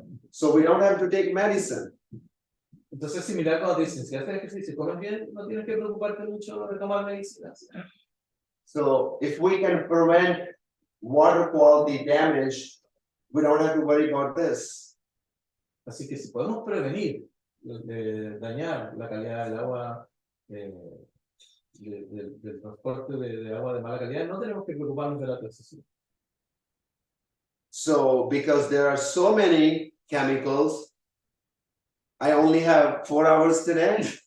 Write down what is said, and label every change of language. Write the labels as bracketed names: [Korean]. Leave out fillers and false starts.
[English] So we don't have to take medicine. [Spanish] Entonces es similar cuando te dicen, si haces ejercicio y comes bien, no tienes que preocuparte mucho de tomar medicinas. [English] So if we can prevent water quality damage, we don't have to worry about this. [Spanish] Así que si podemos prevenir dañar la calidad del agua, del transporte de agua de mala calidad, no tenemos que preocuparnos de la toxicidad. [English] So because there are so many chemicals, I only have 4 hours today.